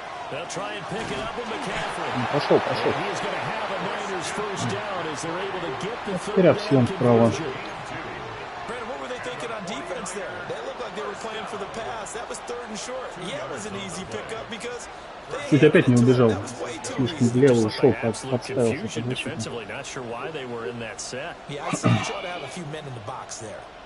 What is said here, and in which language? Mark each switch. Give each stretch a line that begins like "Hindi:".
English: They'll try and pick it up with McCaffrey.
Russian: Пошел.
English: He's going to have a Niners first down as they're able to get the
Russian: Вперед, съем справа.
English: Brandon, what were they thinking on defense there? They looked like they were playing for the pass. That was 3rd and short. Yeah, it was an easy pickup because
Russian: Чуть опять не убежал. Слишком влево ушел, подставился под защиту.
English: Defensively, not sure why they were in that set. Yeah, I'd say you try to have a few men in the box there.